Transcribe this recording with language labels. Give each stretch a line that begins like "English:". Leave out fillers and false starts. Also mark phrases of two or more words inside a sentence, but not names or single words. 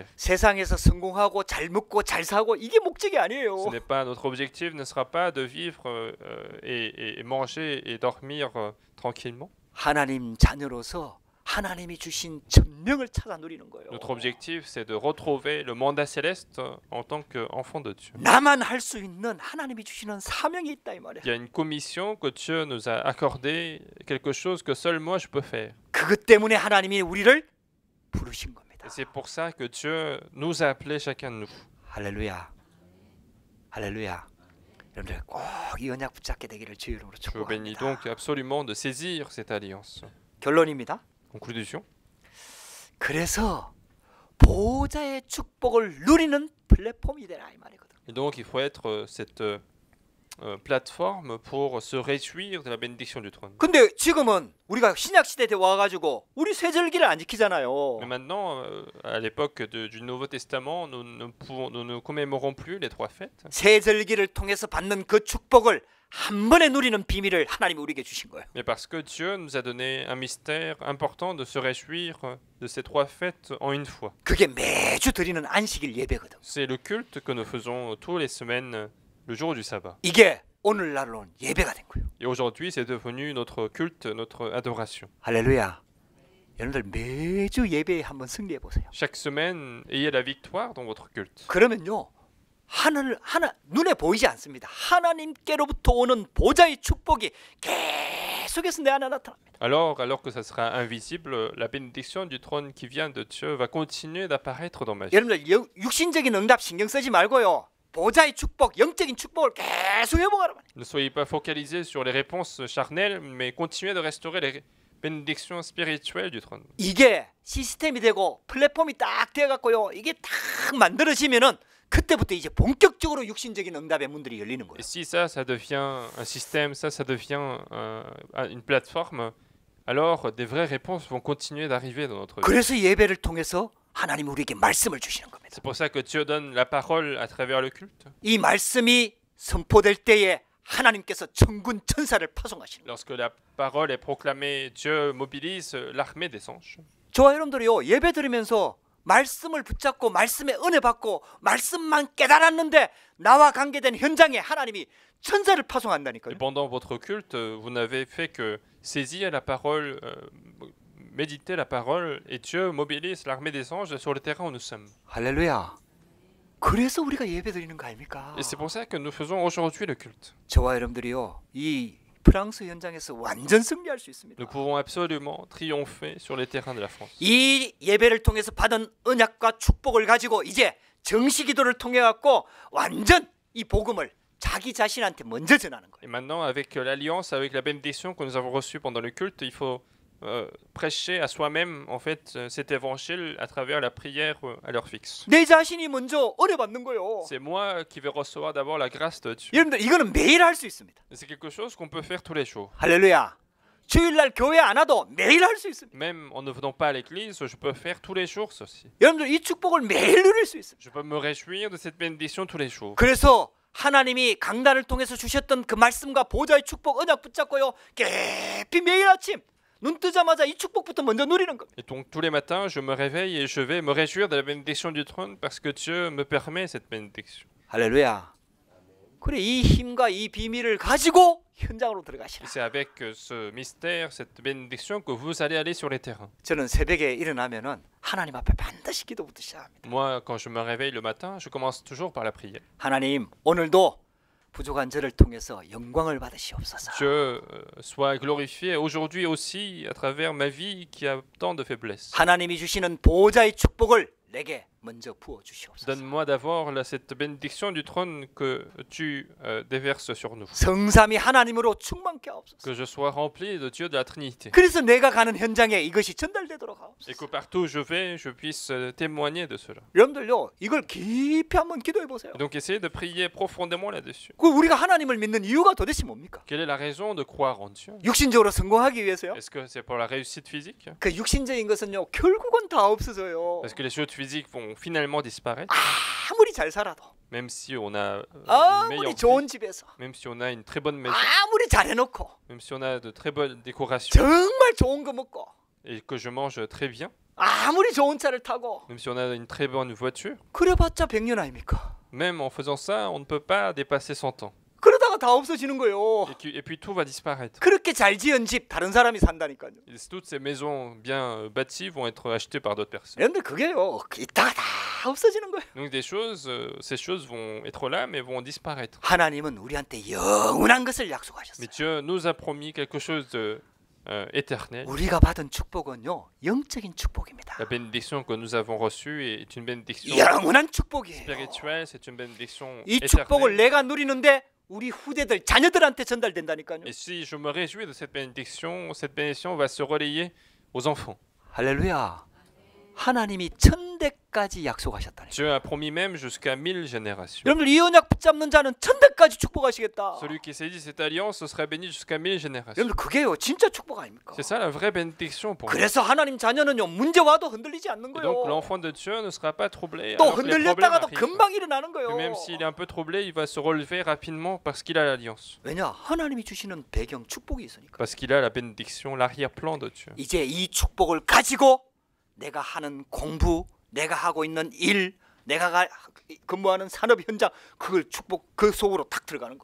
Korean: 세상에서 성공하고 잘 먹고 잘 사고 이게 목적이 아니에요.
French: Ce n'est pas notre objectif, ne sera pas de vivre et manger et dormir tranquillement.
Korean: 하나님 자녀로서 하나님이 주신 전명을 찾아 누리는 거예요.
French: Notre objectif, c'est de retrouver le mandat céleste en tant qu'enfant de Dieu.
Korean: 나만 할 수 있는 하나님이 주시는 사명이 있다 이 말이에요.
French: Il y a une commission que Dieu nous a accordée, quelque chose que seul moi je peux faire.
Korean: 그것 때문에 하나님이 우리를 부르신 겁니다.
French: Et c'est pour ça que Dieu nous a appelés chacun de nous.
Korean: 할렐루야. 할렐루야. 여러분들 꼭 이 언약 붙잡게 되기를 주의 이름으로
French: Je vous bénis
Korean: 축복합니다.
French: donc absolument de saisir cette alliance.
Korean: 결론입니다.
French: Conclusion.
Korean: 그래서 보호자의 축복을 누리는 플랫폼이 되라 이 말이거든.
French: Et donc il faut être plateforme pour se réjouir de la bénédiction du trône.
Korean: 근데 지금은 우리가 신약 시대에 와가지고 우리 세절기를 안 지키잖아요.
French: Mais maintenant, à l'époque du Nouveau Testament, nous ne commémorons plus les trois fêtes.
Korean: 세절기를 통해서 받는 그 축복을 한 번에 누리는 비밀을 하나님이 우리에게 주신 거예요.
French: Mais parce que Dieu nous a donné un mystère important de se réjouir de ces trois fêtes en une fois.
Korean: 그게 매주 드리는 안식일 예배거든.
French: C'est le culte que nous faisons tous les semaines, le jour du sabbat.
Korean: 이게 오늘날로는 예배가 된 거예요.
French: Et aujourd'hui, c'est devenu notre culte, notre adoration.
Korean: 할렐루야. 여러분들 매주 예배에 한번 승리해 보세요.
French: Chaque semaine, ayez la victoire dans votre culte.
Korean: 그러면요. 눈에 보이지 않습니다. 하나님께로부터 오는 보좌의 축복이 계속해서 내 안에 나타납니다.
French: Alors que ça sera invisible, la bénédiction du trône qui vient de Dieu va continuer d'apparaître dans ma vie.
Korean: 여러분들 육신적인 응답 신경 쓰지 말고요. 보좌의 축복, 영적인 축복을 계속 회복하라.
French: Ne soyez pas focalisés sur les réponses charnelles, mais continuez de restaurer les bénédictions spirituelles du trône.
Korean: 이게 시스템이 되고 플랫폼이 딱 되어갖고요. 이게 딱 만들어지면은 그때부터 이제 본격적으로 육신적인 응답의 문들이 열리는 거예요.
French: Et si ça devient un système, ça devient une plateforme, alors des vraies réponses vont continuer d'arriver dans notre vie.
Korean: 그래서 예배를 통해서 하나님 우리에게 말씀을 주시는 겁니다.
French: C'est pour ça que Dieu donne la parole à travers le culte.
Korean: 이 말씀이 선포될 때에 하나님께서 천군 천사를 파송하시는 거예요.
French: Lorsque la parole est proclamée, Dieu mobilise l'armée des anges.
Korean: 저와 여러분들이요 예배 드리면서 말씀을 붙잡고 말씀의 은혜 받고 말씀만 깨달았는데 나와 관계된 현장에 하나님이 천사를 파송한다니까요.
French: Et pendant votre culte, vous n'avez fait que saisir la parole, méditer la parole, et Dieu mobilise l'armée des anges sur le terrain où nous sommes.
Korean: 할렐루야. 그래서 우리가 예배 드리는 거 아닙니까?
French: Et c'est pour ça que nous faisons aujourd'hui le culte.
Korean: 저와 여러분들이요 이 프랑스 현장에서 완전 승리할 수 있습니다.
French: Nous pouvons absolument triompher sur les terrains de la France.
Korean: 이 예배를 통해서 받은 언약과 축복을 가지고 이제 정시기도를 통해 갖고 완전 이 복음을 자기 자신한테 먼저 전하는 거예요.
French: Et maintenant, avec l'alliance, avec la bénédiction que nous avons reçue pendant le culte, il faut prêcher à soi-même en fait cet évangile à travers la prière à l'heure fixe.
Korean: 내 자신이 먼저 은혜 받는 거예요.
French: C'est moi qui vais recevoir d'abord la grâce de Dieu.
Korean: 여러분들 이거는 매일 할 수 있습니다.
French: C'est quelque chose qu'on peut faire tous les jours.
Korean: 할렐루야. 주일날 교회 안 와도 매일 할 수 있습니다.
French: Même en ne venant pas à l'église, je peux faire tous les jours ceci.
Korean: 여러분들 이 축복을 매일 누릴 수 있습니다.
French: Je peux me réjouir de cette bénédiction tous les jours.
Korean: 그래서 하나님이 강단을 통해서 주셨던 그 말씀과 보좌의 축복 언약 붙잡고요. 깊이 매일 아침 눈 뜨자마자 이 축복부터 먼저 누리는 겁니다.
French: Et donc tous les matins, je me réveille et je vais me réjouir de la bénédiction du trône parce que Dieu me permet cette bénédiction.
Korean: 할렐루야. 그래 이 힘과 이 비밀을 가지고 현장으로 들어가시라.
French: Et c'est avec ce mystère, cette bénédiction que vous allez aller sur les terrains.
Korean: 저는 새벽에 일어나면은 하나님 앞에 반드시 기도부터 시작합니다.
French: Moi, quand je me réveille le matin, je commence toujours par la prière.
Korean: 하나님 오늘도 부족한 저를 통해서 영광을 받으시옵소서.
French: Dieu soit glorifié aujourd'hui aussi à travers ma vie qui a tant de faiblesses.
Korean: 하나님이 주시는 보호자의 축복을 내게 먼저 부어 주시옵소서.
French: Donne-moi d'avoir cette bénédiction du trône que tu déverses sur nous.
Korean: 성삼위 하나님으로 충만케 하옵소서.
French: Que je sois rempli de Dieu de la Trinité.
Korean: 그래서 내가 가는 현장에 이것이 전달되도록 하옵소서.
French: Et que partout où je vais, je puisse témoigner de cela.
Korean: 여러분들요, 이걸 깊이 한번 기도해 보세요.
French: Et donc essayez de prier profondément là-dessus.
Korean: 그 우리가 하나님을 믿는 이유가 도대체 뭡니까?
French: Quelle est la raison de croire en Dieu?
Korean: 육신적으로 성공하기 위해서요?
French: Est-ce que c'est pour la réussite physique?
Korean: 그 육신적인 것은요, 결국은 다 없어져요.
French: Parce que les choses physiques vont finalement disparaître,
Korean: 아무리 잘 살아도,
French: même si on a une
Korean: 아무리
French: meilleure
Korean: 좋은
French: vie,
Korean: 집에서,
French: même si on a une très bonne maison,
Korean: 아무리 잘해놓고,
French: même si on a de très bonnes décorations
Korean: 정말 좋은 거 먹고,
French: et que je mange très bien,
Korean: 아무리 좋은 차를 타고,
French: même si on a une très bonne voiture,
Korean: 그래봤자 100년 아닙니까?
French: même en faisant ça, on ne peut pas dépasser 100 ans.
Korean: 그러다가 다 없어지는 거예요.
French: Et puis tout va disparaître.
Korean: 그렇게 잘 지은 집 다른 사람이 산다니까요.
French: Et toutes ces maisons bien bâties vont être achetées par d'autres personnes.
Korean: 여러분들 그게요, 이따가 다 없어지는 거예요.
French: Donc ces choses vont être là, mais vont disparaître.
Korean: 하나님은 우리한테 영원한 것을 약속하셨어요.
French: Mais Dieu nous a promis quelque chose de éternel.
Korean: 우리가 받은 축복은요, 영적인 축복입니다.
French: La bénédiction que nous avons reçue est une bénédiction
Korean: 영원한 축복이에요.
French: spirituelle, c'est une bénédiction
Korean: 이 축복을
French: éternelle.
Korean: 내가 누리는데 우리 후대들, 자녀들한테 전달된다니까요.
French: Et si je me réjouis de cette bénédiction va se relayer aux enfants.
Korean: 할렐루야. 하나님이 1000대까지 약속하셨다니.
French: Dieu a promis même jusqu'à 1000 générations.
Korean: 여러분들 이 언약 붙잡는 자는 1000대까지 축복하시겠다.
French: Celui qui saisit cette alliance sera béni jusqu'à 1000 générations.
Korean: 여러분들 그게요 진짜 축복 아닙니까?
French: C'est ça la vraie bénédiction pour nous.
Korean: 그래서 하나님 자녀는요 문제 와도 흔들리지 않는
French: Et donc
Korean: 거예요.
French: l'enfant de Dieu ne sera pas troublé.
Korean: 또
French: Alors que les problèmes
Korean: 흔들렸다가도
French: arrivent.
Korean: 금방 일어나는 거예요.
French: Et même s'il est un peu troublé, il va se relever rapidement parce qu'il a l'alliance.
Korean: 왜냐? 하나님이 주시는 배경 축복이 있으니까.
French: Parce qu'il a la bénédiction, l'arrière-plan de Dieu.
Korean: 이제 이 축복을 가지고 내가 하는 공부, 내가 하고 있는 일, 내가 근무하는 산업 현장 그걸 축복 그 속으로 탁 들어가는 거예요.